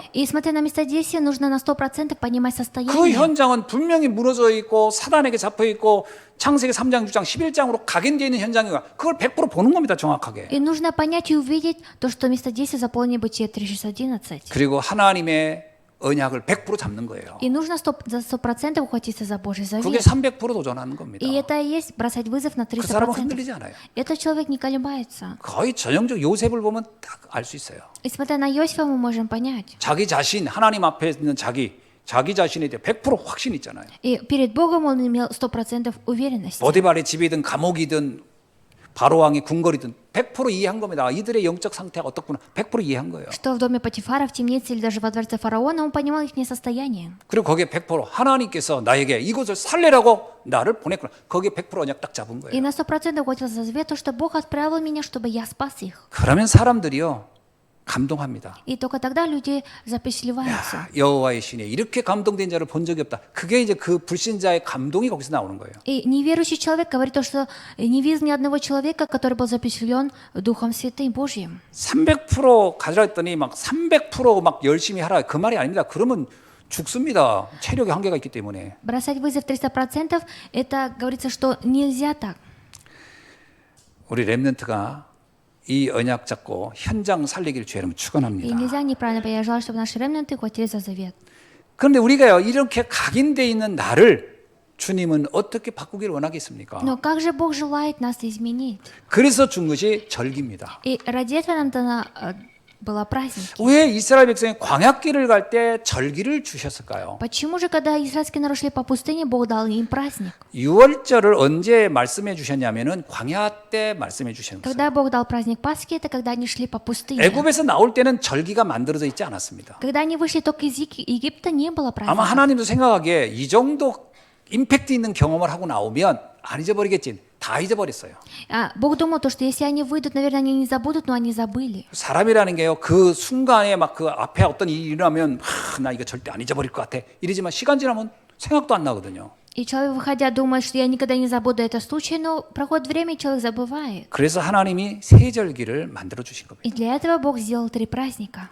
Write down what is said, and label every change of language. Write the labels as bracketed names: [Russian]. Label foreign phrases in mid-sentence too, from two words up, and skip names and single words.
[Russian] И смотря на место действия, нужно на 100% понимать [Korean] 그 [Russian] состояние. [Korean] 현장은 분명히 무너져 있고 사단에게 잡혀 있고 창세기 3장, 6장, 11장으로 각인되어 있는 현장이고 그걸 100% 보는 겁니다. 정확하게. [Russian] И нужно понять и увидеть то, что место действия заполнено Бытие 3:11. [Korean] 그리고 하나님의 언약을 100% 잡는 거예요. [Russian] И нужно за 100% ухватиться за Божий [Korean] 그게 [Russian] завет. [Korean] 300% 도전하는 겁니다. [Russian] И это и есть бросать вызов на [Korean] 그 사람은 [Russian] 300%. [Korean] 흔들리지 않아요. [Russian] Этот человек не колебается. [Korean] 거의 전형적 요셉을 보면 딱 알 수 있어요. [Russian] И смотря на Иосифа, мы можем понять. [Korean] 자기 자신, 하나님 앞에 있는 자기 자신에 대해 100% 확신 있잖아요. [Russian] И перед Богом он имел 100% уверенности. [Korean] 보디발의 집이든 감옥이든 바로왕의 궁궐이든 100% 이해한 겁니다. 이들의 영적 상태가 어떻구나 100% 이해한 거예요. [Russian] Что в доме Патифара, в темнице или даже во дворце фараона, он понимал их состояние. [Korean] 그리고 거기에 100% 하나님께서 나에게 이곳을 살리라고 나를 보냈구나. 거기에 100% 언약 딱 잡은 [Russian] И [Korean] 거예요. [Russian] на 100% ухватился за завет, то, что Бог отправил меня, чтобы я спас их. [Korean] 그러면 사람들이요 감동합니다. [Russian] И только тогда люди запечатлеваются. [Korean] 여호와의 신에 이렇게 감동된 자를 본 적이 없다. 그게 이제 그 불신자의 감동이 거기서 나오는 거예요. [Russian] И неверующий человек говорит то, что не видел ни одного человека, который был запечатлен Духом Святым Божьим. [Korean] 300% 가져라 했더니 막 300% 열심히 하라. 그 말이 아닙니다. 그러면 죽습니다. 체력의 한계가 있기 때문에. [Russian] Бросать вызов 300% это говорится, что нельзя так. [Korean] 우리 렘넌트가 이 언약 잡고 현장 살리기를 주의 이름으로 [Russian] И [Korean] 축원합니다. [Russian] нельзя неправильно. Я желаю, чтобы наши ремнанты ухватились за завет. [Korean] 그런데 우리가요 이렇게 각인돼 있는 나를 주님은 어떻게 바꾸기를 원하겠습니까? [Russian] Но как же Бог желает нас изменить? [Korean] 그래서 준 것이 절기입니다. [Russian] И ради этого нам дана была праздник. [Korean] 왜 이스라엘 백성이 광야길을 갈 때 절기를 주셨을까요? [Russian] Почему же, когда израильский народ шли по пустыне, Бог дал им праздник? [Korean] 유월절을 언제 말씀해 주셨냐면은 광야 때 말씀해 주셨어요. [Russian] Когда Бог дал праздник Пасхи, это когда они шли по пустыне. [Korean] 애굽에서 나올 때는 절기가 만들어져 있지 않았습니다. [Russian] Когда они вышли только из Египта, не было [Korean] 아마 [Russian] праздника. [Korean] 하나님도 생각하기에 이 정도 임팩트 있는 경험을 하고 나오면 안 잊어버리겠지. 다 잊어버렸어요. [Russian] Бог думал, то, что если они выйдут, наверное, они не забудут, но они забыли. [Korean] 사람이라는 게요. 그 순간에 막 그 앞에 어떤 일이 일어나면 나 이거 절대 안 잊어버릴 것 같아. 이러지만 시간 지나면 생각도 안 나거든요. [Russian] И человек, выходя, думает, что я никогда не забуду этот случай, но проходит время, и человек забывает. [Korean] 그래서 하나님이 세절기를 만들어 주신 겁니다. [Russian] И для этого Бог сделал 3 праздника.